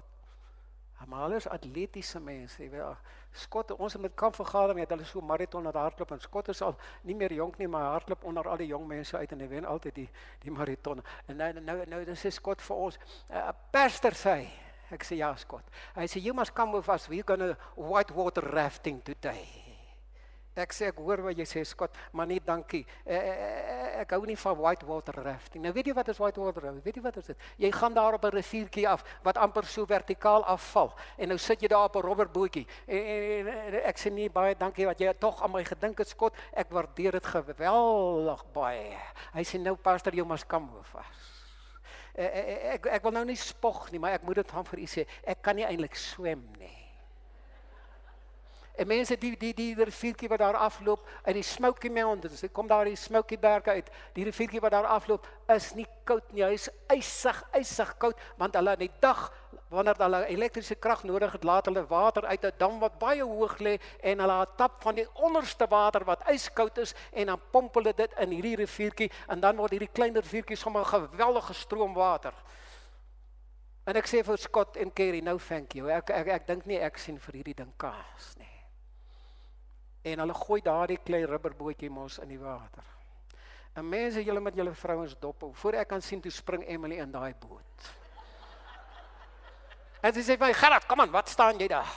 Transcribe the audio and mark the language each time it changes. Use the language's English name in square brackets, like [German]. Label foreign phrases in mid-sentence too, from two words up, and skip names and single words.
[Afrikaans] Maar hulle is atletiese mense. Scott, ons het met kampvergadering, het hulle so marathon aan hardloop, en Scott is al nie meer jonk nie, maar hy hardloop onder al die jong mense uit, en hy wen altyd die marathon. En nou dan sê Scott vir ons, pastor sê, ek sê ja Scott, hy sê, [English] you must come with us, we're gonna whitewater rafting today. [Afrikaans] Ek sê, ek hoor wat jy sê Scott, maar nie dankie, ek hou nie van [English] whitewater rafting. [Afrikaans] Nou weet jy wat is [English] whitewater rafting? [Afrikaans] Weet jy wat is dit? Jy gaan daar op 'n riviertjie af, wat amper so vertikaal afval, en nou sit jy daar op 'n rubberbootjie, en ek sê nie baie dankie, wat jy tog aan my gedink het Scott, ek waardeer dit geweldig baie. Hy sê, nou pastor, [English] you must come with us. [Afrikaans] Ek wil nou nie spog nie, maar ek moet dit van vir u sê, ek kan nie eintlik swem nie. En mense, die riviertjie wat daar afloop, uit die Smoky Mountains, kom daar die Smoky Berge uit, die riviertjie wat daar afloop, is nie koud nie, hy is ysig koud, want hulle in die dag, wanneer hulle elektriese krag nodig het, laat hulle water uit 'n dam wat baie hoog lê, en hulle tap van die onderste water wat yskoud is, en dan pomp hulle dit in hierdie riviertjie, en dan word hierdie klein riviertjie sommer 'n geweldige stroom water. En ek sê vir Scott en Kerry, [English] no thank you, [Afrikaans] ek dink nie ek sien vir hierdie ding kaas nie. En hulle gooi daardie klein rubberbootjie mos in die water. En mense, julle met julle vrouens dop hou. Voor ek kan sien, toe spring Emily in daai boot. En sy sê vir my, Gerard, kom aan, wat staan jy daar?